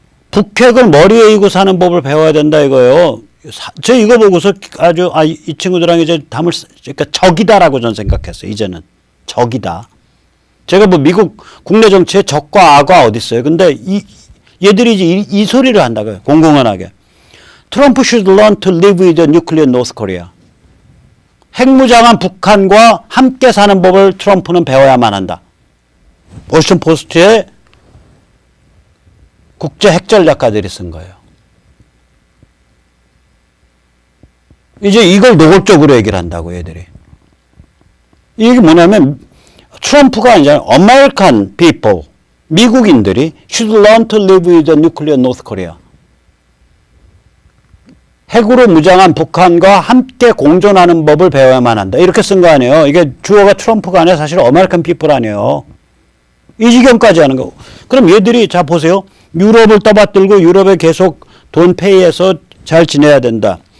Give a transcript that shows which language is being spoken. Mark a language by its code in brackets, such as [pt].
[ko] 북핵을 머리에 이고 사는 법을 배워야 된다 이거예요. 저 이거 보고서 아주 이 친구들랑 이제 그러니까 적이다라고 저는 생각했어요. 이제는 적이다. 제가 뭐 미국 국내 정치에 적과 악과 어디 있어요? 근데 얘들이 이제 이 소리를 한다고요. 공공연하게. [en] 트럼프 should learn to live with the nuclear North Korea. [ko] 핵무장한 북한과 함께 사는 법을 트럼프는 배워야만 한다. 워싱턴 포스트에 국제 핵전략가들이 쓴 거예요. 이제 이걸 노골적으로 얘기를 한다고 얘들이. 이게 뭐냐면 트럼프가 이제 [en] American people, [ko] 미국인들이 [en] should learn to live with the nuclear North Korea. [ko] 핵으로 무장한 북한과 함께 공존하는 법을 배워야만 한다. 이렇게 쓴 거 아니에요. 이게 주어가 트럼프가 아니라 사실 [en] American people [ko] 아니에요. 이 지경까지 하는 거. 그럼 얘들이 자 보세요. 유럽을 떠받들고 유럽에 계속 돈 페이해서 잘 지내야 된다.